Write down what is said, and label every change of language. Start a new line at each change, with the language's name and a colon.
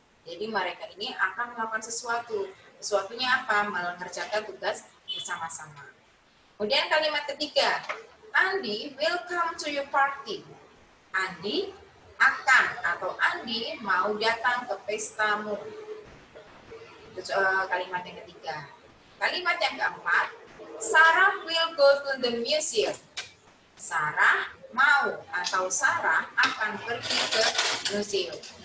Indonesian: Jadi mereka ini akan melakukan sesuatu. Sesuatunya apa? Mengerjakan tugas bersama-sama. Kemudian kalimat ketiga,
English: Andi will come to your party.
Indonesian: Andi akan atau Andi mau datang ke pestamu. Itu kalimat yang ketiga. Kalimat yang keempat,
English: Sarah will go to the museum.
Indonesian: Sarah mau atau Sarah akan pergi ke museum.